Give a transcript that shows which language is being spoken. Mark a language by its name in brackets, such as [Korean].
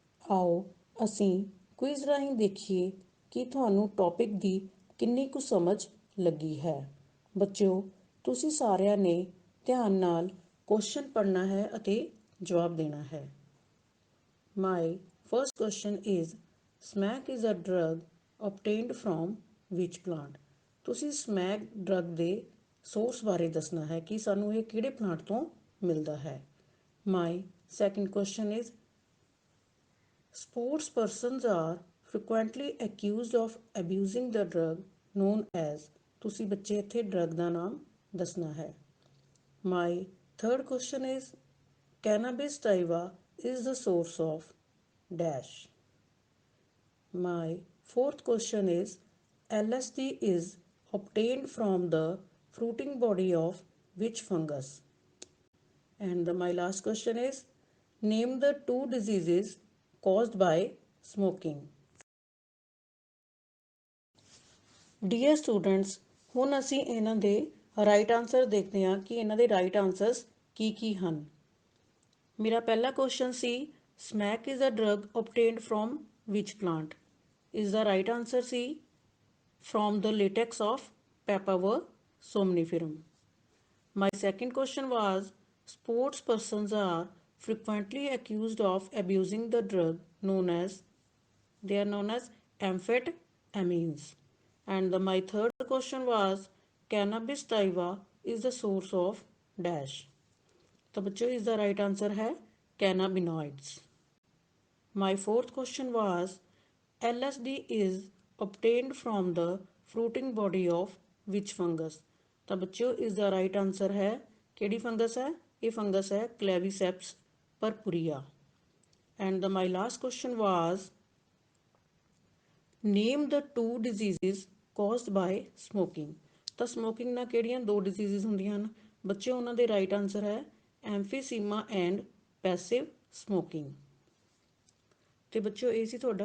[Punjabi] ਆਓ ਅਸੀਂ ਕੁਇਜ਼ ਰਾਹੀਂ ਦੇਖੀਏ ਕਿ ਤੁਹਾਨੂੰ ਟੌਪਿਕ ਦੀ ਕਿੰਨੀ ਕੁ ਸਮਝ ਲੱਗੀ ਹੈ। ਬੱਚਿਓ, ਤੁਸੀਂ ਸਾਰਿਆਂ ਨੇ ਧਿਆਨ ਨਾਲ ਕੁਐਸਚਨ ਪੜ੍ਹਨਾ ਹੈ ਅਤੇ ਜਵਾਬ ਦੇਣਾ ਹੈ। [English] My first question is smack is a drug obtained from which plant? [Punjabi] ਤੁਸੀਂ ਸਮੈਕ ਡਰਗ ਦੇ ਸੋਰਸ ਬਾਰੇ ਦੱਸਣਾ ਹੈ ਕਿ ਸਾਨੂੰ ਇਹ ਕਿਹੜੇ ਪਲਾਂਟ ਤੋਂ ਮਿਲਦਾ ਹੈ। [English] My second question is sports persons are frequently accused of abusing the drug known as। [Punjabi] ਤੁਸੀਂ ਬੱਚੇ ਇੱਥੇ ਡਰਗ ਦਾ ਨਾਮ ਦੱਸਣਾ ਹੈ। [English] My third question is cannabis sativa is the source of dash. My fourth question is LSD is obtained from the fruiting body of which fungus? And my last question is name the two diseases caused by smoking. Dear students, [Punjabi] ਹੁਣ ਅਸੀਂ ਇਹਨਾਂ ਦੇ right answer ਦੇਖਦੇ ਹਾਂ ਕਿ ਇਹਨਾਂ ਦੇ right answers ਕੀ ਹਨ। ਮੇਰਾ ਪਹਿਲਾ question ਸੀ [English] Smack is a drug obtained from which plant? [Punjabi] ਇਸ ਦਾ right answer ਸੀ [English] from the latex of Papaver somniferum. My second question was sports persons are frequently accused of abusing the drug they are known as amphetamines. And my third question was cannabis sativa is the source of dash. [Hindi] तो बच्चों इसका right answer है cannabinoids. [English] My fourth question was LSD is obtained from the fruiting body of which fungus? [Hindi] तो बच्चों इसका right answer है [Punjabi] केड़ी fungus है? [Hindi] ये फंगस है Claviceps purpurea. [English] And my last question was name the two diseases caused by smoking. [Punjabi] ਤਾਂ smoking ਨਾਲ ਕਿਹੜੀਆਂ ਦੋ ਡਿਜ਼ੀਜ਼ਸ ਹੁੰਦੀਆਂ ਹਨ ਬੱਚੇ? ਉਹਨਾਂ ਦੇ ਰਾਈਟ ਆਨਸਰ ਹੈ ਐਮਫੀਸੀਮਾ ਐਂਡ ਪੈਸਿਵ ਸਮੋਕਿੰਗ। ਤੇ ਬੱਚਿਓ ਇਹ ਸੀ ਤੁਹਾਡਾ